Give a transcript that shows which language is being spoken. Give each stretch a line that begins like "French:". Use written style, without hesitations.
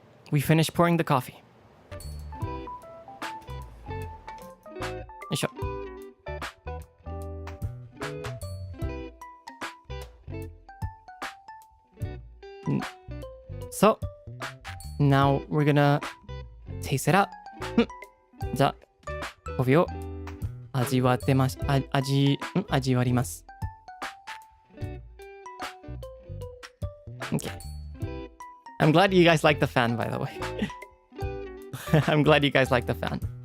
English: We finished pouring the coffee. Yoisho. So, now we're gonna taste it out.
Japanese: じゃあ、コーヒーを味わります。
English: Okay. I'm glad you guys like the fan, by the way. I'm glad you guys like the fan.